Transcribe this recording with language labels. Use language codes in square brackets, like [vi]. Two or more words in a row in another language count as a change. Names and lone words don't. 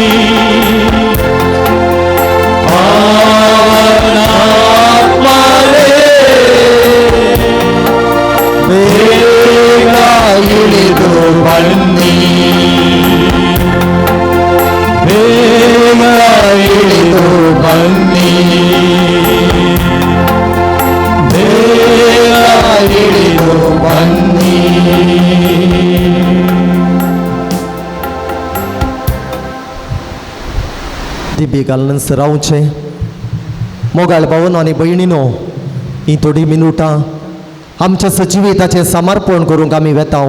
[kn] ಪಾವನಾತ್ಮರೇ ಬೇಗ ಇಳಿದು ಬನ್ನಿ ಬೇಗ ಇಳಿದು ಬನ್ನಿ ಬೇಗ ಇಳಿದು ಬನ್ನಿ [kok] दिव्यकालन सरावचे मोगाळ भावन आणि भयणीनो ही थोडी मिनटां आमच्या सजिविताचें समर्पण करूंक आमी वेताव.